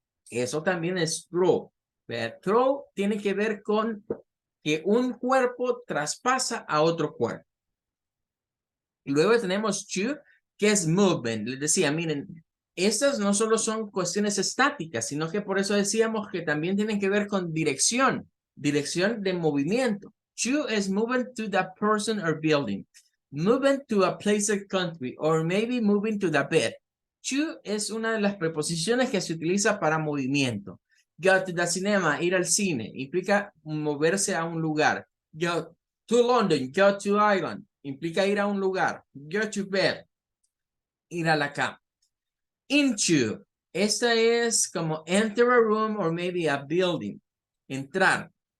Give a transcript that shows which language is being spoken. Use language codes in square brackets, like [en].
[es] Eso también es through. Through tiene que ver con que un cuerpo traspasa a otro cuerpo. Luego tenemos to, que es movement. Les decía, miren, estas no solo son cuestiones estáticas, sino que por eso decíamos que también tienen que ver con dirección, dirección de movimiento. [en] To is moving to the person or building. Moving to a place or country, or maybe moving to the bed. [es] To es una de las preposiciones que se utiliza para movimiento. [en] Go to the cinema, [es] ir al cine, implica moverse a un lugar. [en] Go to London, go to Ireland, [es] implica ir a un lugar. [en] Go to bed, [es] ir a la cama. [en] Into, [es] esta es como [en] enter a room or maybe a building, entrar.